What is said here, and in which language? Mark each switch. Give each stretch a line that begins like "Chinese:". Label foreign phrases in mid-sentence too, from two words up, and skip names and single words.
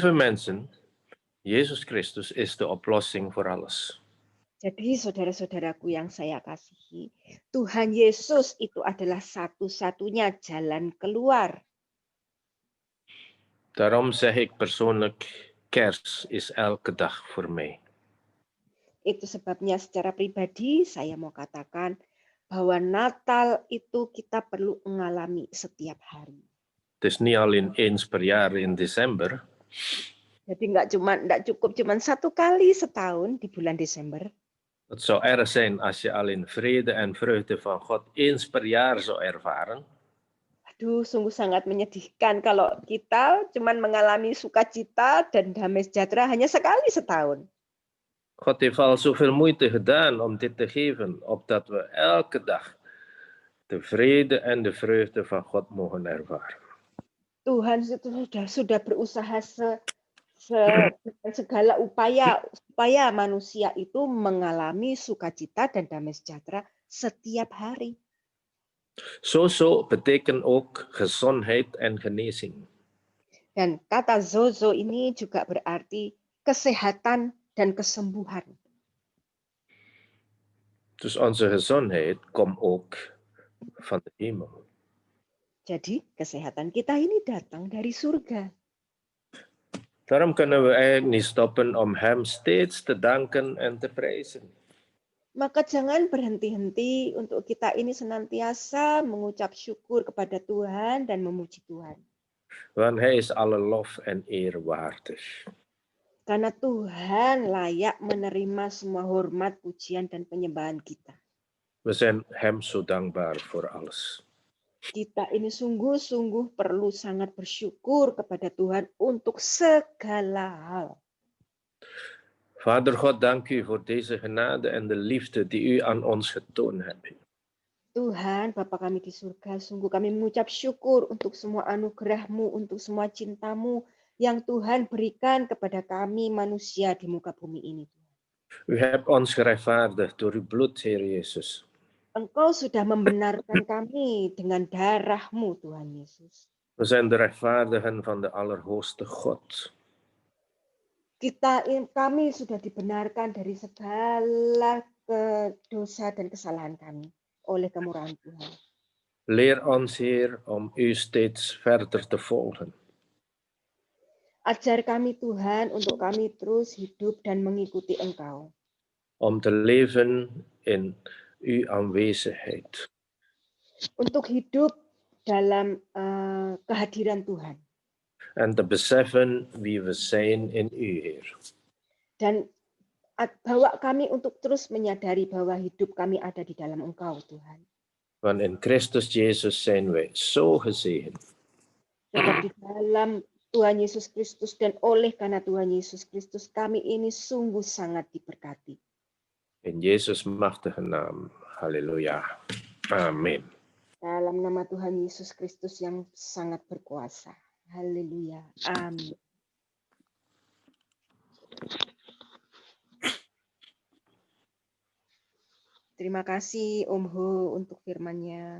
Dutch: Dus lieve mensen, Jezus Christus is de oplossing voor alles.
Indonesian: Jadi saudara-saudaraku yang saya kasihi, Tuhan Yesus itu adalah satu-satunya jalan keluar.
Dutch: Daarom zeg ik persoonlijk, Kers is elke dag voor mij.
Indonesian: Itu sebabnya secara pribadi saya mau katakan bahwa Natal itu kita perlu mengalami setiap hari.
Dutch: Het is niet alleen eens per jaar in december,
Indonesian: Jadi nggak cukup cuma satu kali setahun di bulan Desember.
Dutch: het zou erg zijn als je alleen vrede en vreugde van God eens per jaar zou ervaren.
Indonesian: Aduh, sungguh sangat menyedihkan kalau kita cuma mengalami sukacita dan damai sejahtera hanya sekali setahun.
Dutch: God heeft al zoveel moeite gedaan om dit te geven, opdat we elke dag de vrede en de vreugde van God mogen ervaren.
Indonesian: Tuhan itu sudah berusaha dengan segala upaya supaya manusia itu mengalami sukacita dan damai sejahtera setiap hari.
Dutch: Zo betekent ook gezondheid en genezing.
Indonesian: Dan kata zozo ini juga berarti kesehatan dan kesembuhan.
Dutch: Dus onze gezondheid komt ook van de hemel.
Indonesian: Jadi kesehatan kita ini datang dari surga.
Dutch: Daarom kunnen we eigenlijk niet stoppen om Hem steeds te danken en te prijzen.
Indonesian: Maka jangan berhenti-henti untuk kita ini senantiasa mengucap syukur kepada Tuhan dan memuji Tuhan.
Dutch: Want Hij is alle lof en eer waardig.
Indonesian: Karena Tuhan layak menerima semua hormat, pujian, dan penyembahan kita.
Dutch: We zijn Hem zo dankbaar voor alles.
Indonesian: Kita ini sungguh-sungguh perlu sangat bersyukur kepada Tuhan untuk segala hal.
Dutch: Vader God, dank u voor deze genade en de liefde die u aan ons getoond hebt.
Indonesian: Tuhan, Bapa kami di surga, sungguh kami mengucap syukur untuk semua anugerah-Mu, untuk semua cinta-Mu yang Tuhan berikan kepada kami manusia di muka bumi ini.
Dutch: U hebt ons gerechtvaardigd door uw bloed, Heer Jezus.
Indonesian: Engkau sudah membenarkan kami dengan darah-Mu, Tuhan Yesus.
Dutch: We zijn de rechtvaardigen van de Allerhoogste God.
Indonesian: Kami sudah dibenarkan dari segala dosa dan kesalahan kami oleh kemurahan Tuhan.
Dutch: Leer ons, Heer, om u steeds verder te volgen.
Indonesian: Ajar kami Tuhan untuk kami terus hidup dan mengikuti Engkau.
Dutch: Om te leven in uw aanwezigheid.
Indonesian: Untuk hidup dalam kehadiran Tuhan.
Dutch: En te beseffen wie we zijn in u, Heer.
Indonesian: Dan bawa kami untuk terus menyadari bahwa hidup kami ada di dalam Engkau, Tuhan.
Dutch: Want in Christus Jezus zijn wij zo gezegend.
Indonesian: Sebab di dalam Tuhan Yesus Kristus dan oleh karena Tuhan Yesus Kristus kami ini sungguh sangat diberkati.
Dutch: In Jezus' machtige naam. Halleluja. Amen.
Indonesian: Dalam nama Tuhan Yesus Kristus yang sangat berkuasa. Haleluya. Amin. Terima kasih Om Ho untuk firman-Nya.